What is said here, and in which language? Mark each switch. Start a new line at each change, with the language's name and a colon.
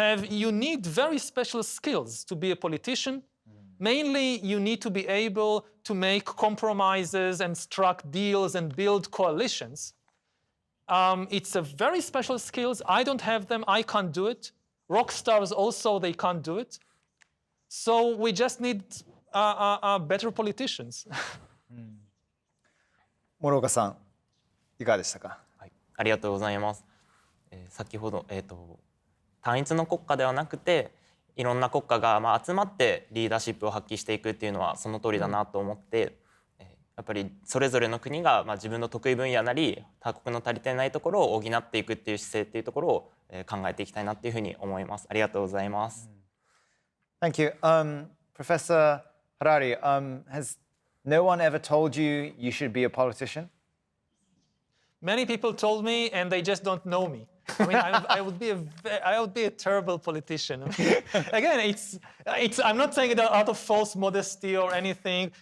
English: You need very special skills to be a politician. Mainly, you need to be able to make compromises and strike deals and build coalitions. It's a very special skills. I don't have them. I can't do it. Rock stars also, they can't do it. So we just need better politicians.
Japanese: 諸岡さん、いかがでしたか？はい、ありがとうございます。先ほど、単一の国家ではなくて、いろんな国家が集まってリーダーシップを発揮していくっていうのはその通りだなと思って、やっぱりそれぞれの国が自分の得意分野なり他国の足りてないところを補っていくっていう姿勢っていうところを考えていきたいなっていうふうに思います。ありがとうございます。
English: Thank you. Professor Harari, has no one ever told you you should be a politician? Many people told me, and they just don't know me. I mean, I would be a terrible politician. Again, I'm not saying it out of false modesty or anything.